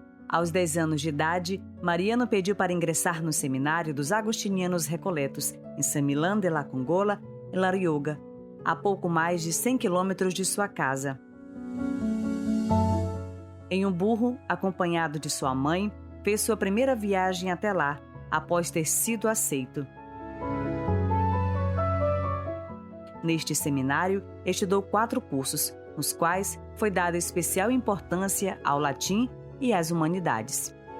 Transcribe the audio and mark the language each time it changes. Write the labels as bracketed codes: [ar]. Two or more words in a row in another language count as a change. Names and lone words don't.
[pt] Aos 10 anos de idade, Mariano pediu para ingressar no seminário dos Agostinianos Recoletos, em San Millán de la Congola, em La Rioja, a pouco mais de 100 quilômetros de sua casa. Em um burro, acompanhado de sua mãe, fez sua primeira viagem até lá, após ter sido aceito. Neste seminário, estudou 4 cursos, nos quais foi dada especial importância ao latim e às humanidades.